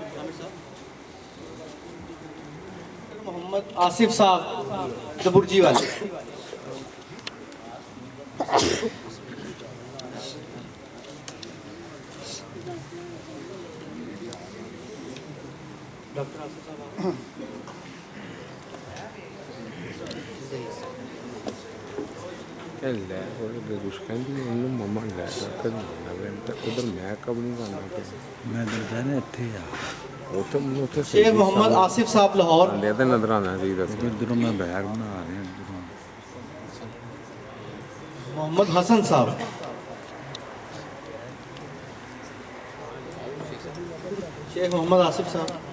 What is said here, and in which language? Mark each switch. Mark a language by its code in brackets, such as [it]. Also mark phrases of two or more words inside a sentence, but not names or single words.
[pa] मोहम्मद आसिफ साहब दबुर्जी वाले, डॉक्टर आसिफ साहब ਲੈ ਉਹ ਕੁਛ ਕਹਿੰਦੀ ਉਹਨੂੰ ਮਮਾ ਲੈ ਜਾ ਕੇ ਉਧਰ ਮੈਂ ਕਬ ਨਹੀਂ ਕਰਨਾ ਮੈਂ ਤਾਂ ਕਹਿੰਦਾ ਇੱਥੇ ਆ ਉੱਥੇ ਮੈਨੂੰ ਉੱਥੇ शेख मोहम्मद आसिफ साहब लाहौर, ਲੈ ਤੇ ਨਜ਼ਰ ਆਣਾ ਸੀ ਦੱਸ ਇੱਧਰੋਂ ਮੈਂ ਬੈਗ ਬਣਾ ਰਿਹਾ ਇੱਧਰੋਂ मोहम्मद हसन साहब, शेख मोहम्मद आसिफ साहब,